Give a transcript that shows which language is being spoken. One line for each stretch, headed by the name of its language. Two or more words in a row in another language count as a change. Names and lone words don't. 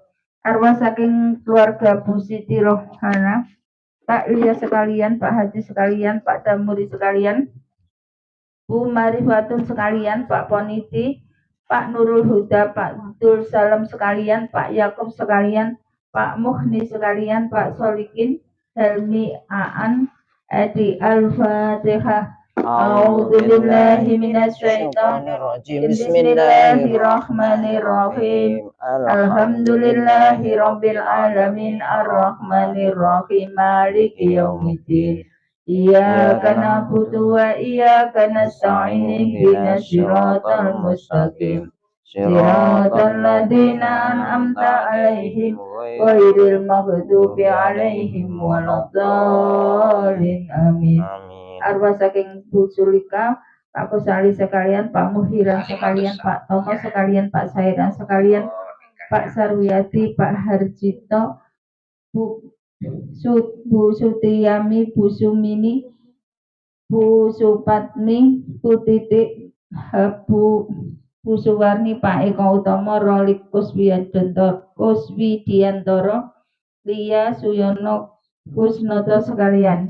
Javanese: Arwah saking keluarga Bu Siti Rohana, Pak Ilyas sekalian, Pak Haji sekalian, Pak Damuri sekalian, Bu Marifatun sekalian, Pak Poniti, Pak Nurul Huda, Pak Dul Salam sekalian, Pak Yakub sekalian, Pak Muhni sekalian, Pak Solikin, Helmi, Aan, Edi,
Arabic: Al-Fatihah. أعوذ بالله من الشيطان الرجيم. بسم الله الرحمن الرحيم الحمد لله رب العالمين الرحمن الرحيم مالك يوم الدين. إياك نعبد وإياك نستعين اهدنا الصراط المستقيم. صراط الذين أنعمت عليهم غير المغضوب عليهم ولا الضالين. Amin.
Javanese: Arwah saking Bu Sulika, Pak Kusali sekalian, Pak Muhiran sekalian, Pak Tomo sekalian, Pak Sairan sekalian, Pak Sarwiyati, Pak Harjito, Bu Sutiyami, Bu Sumini, Bu Supatmi, Bu Titik, Bu Suwarni, Pak Eko Utomo, Rolik Kuswidiantoro, Lia Suyono, Kusnoto sekalian.